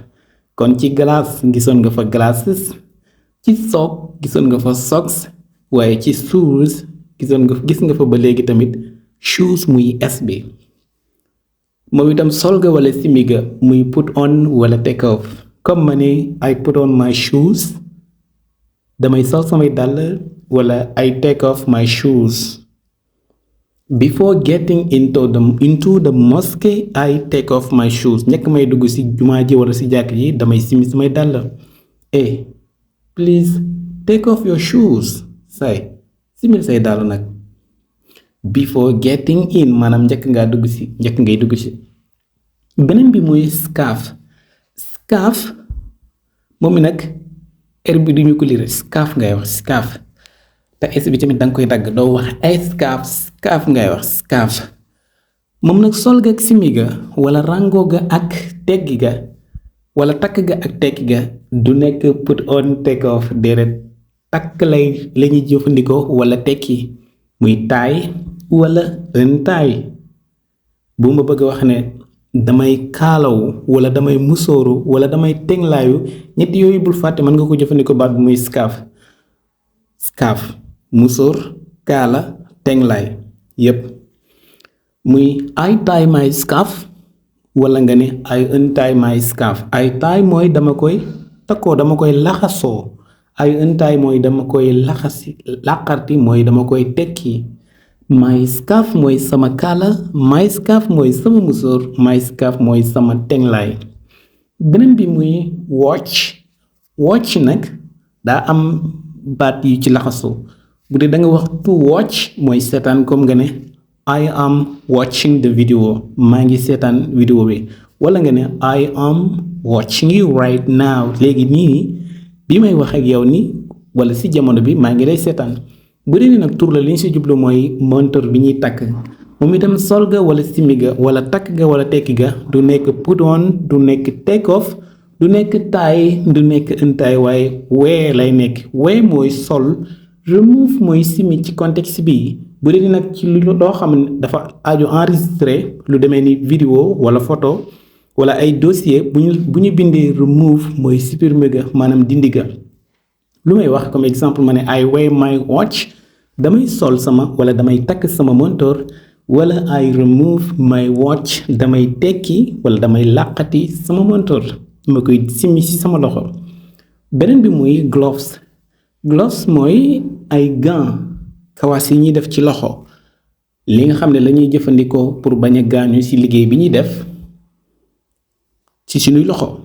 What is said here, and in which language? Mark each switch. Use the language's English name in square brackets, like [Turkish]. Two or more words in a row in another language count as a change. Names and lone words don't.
[Wolof] kon ci glace gisoon nga fa glasses ci sock gisoon nga fa socks waaye ci shoes gis nga fa ba léegi tamit shoes muy es bi. moom itam sol ga wala simi ga muy [English] put on [Wolof] wala [English] take off. [Wolof] comme ma ne [English] I put on my shoes [Wolof] damay sol samay dàll wala [English] I take off my shoes. before getting into the mosque I take off my shoes. [Wolof] njëkk may dugg ci jumaa ji wala ci jàkk ji damay simi samay dàll. [English] please take off your shoes. [Wolof] simil say dàll nag. [English] before getting in [Wolof] maanaam njëkk ngay dugg ci. beneen bi muy scarf moom mi nag bi duñu ko lire scarf ngay wax scarf te es bi tamit danga koy dagg doo wax ay scarf ngay wax scarf. moom nag sol ga ak simi ga wala rango ga ak teggi ga wala takk ga ak tekki ga du nekk [English] put on take off [Wolof] déedéet takk lañuy jëfandikoo wala tekki muy taay wala ren taay. bu ma bëgg wax ne damay kaalawu wala damay musóoru wala damay tenglaayu ñett yooyu bul fàtte mën nga ko jëfandikoo baat bu muy scarf musóor kaala tenglaay yépp muy [English] I tie my scarf [Wolof] wala nga ne [English] I untie my scarf. I tie [Wolof] mooy dama koy takkoo dama koy laxasoo. [English] I untie [Wolof] mooy dama koy làqarti mooy dama koy tekki. [English] my scarf [Wolof] mooy sama kaala [English] my scarf [Wolof] mooy sama musóor [English] my scarf [Wolof] mooy sama tenglaay. beneen bi muy watch nag daa am baat yu ci laxasoo. bu dee da nga wax [English] to watch [Wolof] mooy seetaan comme nga ne [English] I am watching the video [Wolof] maa ngi seetaan vidéo bi wala nga ne [English] I am watching you right now [Wolof] léegi nii bi may wax ak yow ni wala si jamono bi maa ngi lay seetaan. bu dee ni nag tur la li ñu si jublu mooy montor bi ñuy takk moom itam sol ga wala simi ga wala takk ga wala tekki ga du nekk [English] put on [Wolof] du nekk [English] take off [Wolof] du nekk tie du nekk untie waaye wear lay nekk. wear mooy sol remove mooy simi ci contexte bi. bu dee nag ci lu doo xam ne dafa aju enregistré lu demee ni vidéo wala photo wala ay dossier bu ñu bindee remove mooy supprimer ga maanaam dindi ga. lu may wax [French] comme exemple [Wolof] ma ne [English] I wear my watch [Wolof] damay sol sama wala damay takk sama montor wala [English] I remove my watch [Wolof] damay tekki wala damay làqati sama montor ma koy simmi ci sama loxo. beneen bi muy gloves mooy ay gants kawaas yi ñuy def ci loxo li nga xam ne lañuy jëfandikoo pour bañ a gaañu ci liggéey bi ñuy def ci suñuy loxo.